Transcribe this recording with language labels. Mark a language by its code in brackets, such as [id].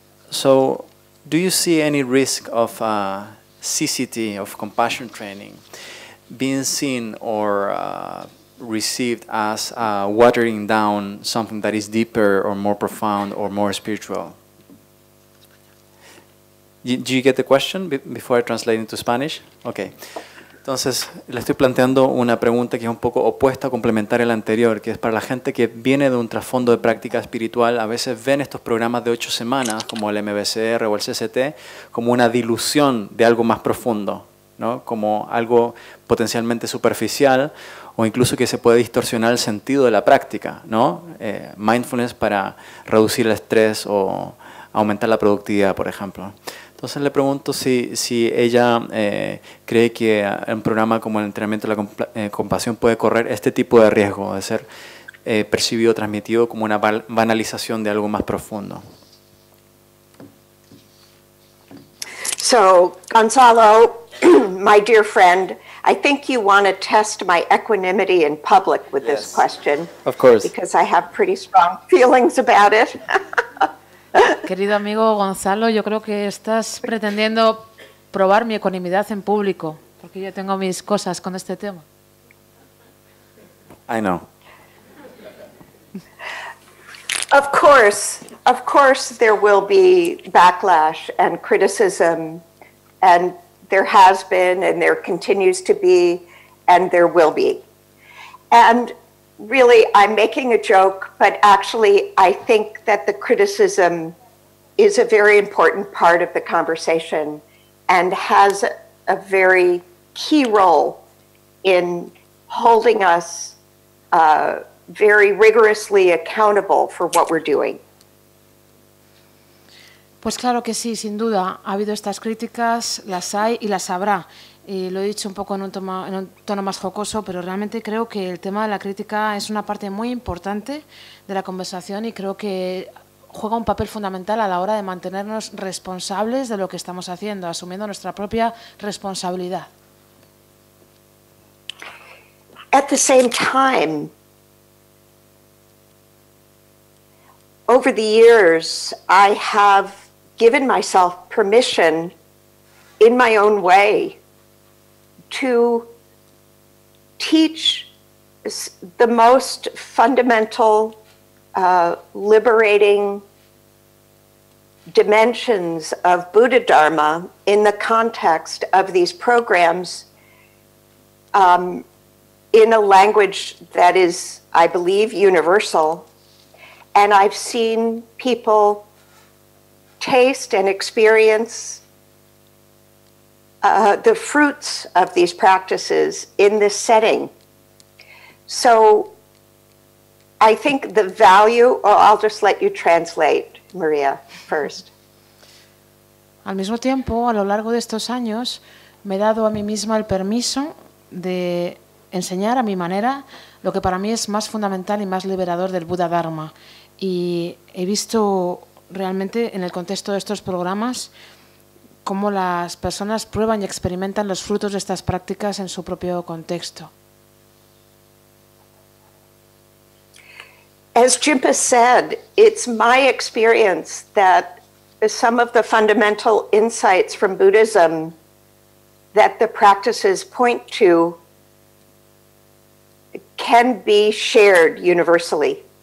[en] So, do you see any risk of CCT, of compassion training, being seen or received as watering down something that is deeper or more profound or more spiritual? Do you get the question before I translate into Spanish? Okay. [es] Entonces, le estoy planteando una pregunta que es un poco opuesta, complementaria a la anterior, que es para la gente que viene de un trasfondo de práctica espiritual. A veces ven estos programas de 8 semanas, como el MBCR o el CCT, como una dilución de algo más profundo, ¿no? Como algo potencialmente superficial o incluso que se puede distorsionar el sentido de la práctica, ¿no? Mindfulness para reducir el estrés o aumentar la productividad, por ejemplo. Entonces le pregunto si ella cree que un programa como el entrenamiento de la compasión puede correr este tipo de riesgo de ser percibido, transmitido como una banalización de algo más profundo. [en] So, Gonzalo, my dear friend, I think you want to test my equanimity in public with this question. Of course. Because I have pretty strong feelings about it. [es] Querido amigo Gonzalo, yo creo que estás pretendiendo probar mi ecuanimidad en público, porque yo tengo mis cosas con este tema. [en] I know. Of course, there will be backlash and criticism, and there has been, and there continues to be, and there will be. And really, I'm making a joke, but actually, I think that the criticism is a very important part of the conversation and has a very key role in holding us very rigorously accountable for what we're doing. [es] Pues claro que sí, sin duda. Ha habido estas críticas, las hay y las habrá. Y lo he dicho un poco en un tono más jocoso, pero realmente creo que el tema de la crítica es una parte muy importante de la conversación y creo que juega un papel fundamental a la hora de mantenernos responsables de lo que estamos haciendo, asumiendo nuestra propia responsabilidad. [en] At the same time, over the years, I have given myself permission in my own way to teach the most fundamental, liberating dimensions of Buddha Dharma in the context of these programs in a language that is, I believe, universal. And I've seen people taste and experience the fruits of these practices in this setting. So I think the value, or I'll just let you translate, Maria, first. [es] Al mismo tiempo, a lo largo de estos años, me he dado a mí misma el permiso de enseñar a mi manera lo que para mí es más fundamental y más liberador del Buddha Dharma. Y he visto realmente en el contexto de estos programas cómo las personas prueban y experimentan los frutos de estas prácticas en su propio contexto. [en] As Jinpa said, it's my experience that some of the fundamental insights from Buddhism that the practices point to can be shared universally.